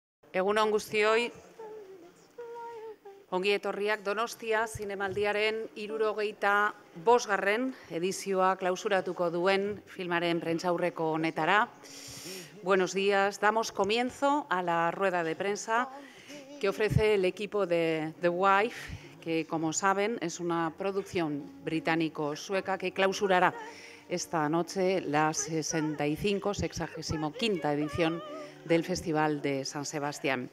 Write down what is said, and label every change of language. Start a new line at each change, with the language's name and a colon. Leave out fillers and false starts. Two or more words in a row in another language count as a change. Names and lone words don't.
Basque: Egun on guztioi, ongi etorriak Donostia zinemaldiaren 75. edizioa klausuratuko duen filmaren prentsaurreko honetara.
Spanish: Buenos días, damos comienzo a la rueda de prensa que ofrece el equipo de The Wife, que como saben es una producción británico-sueca que clausurará esta noche la 65ª edición del Festival de San Sebastián.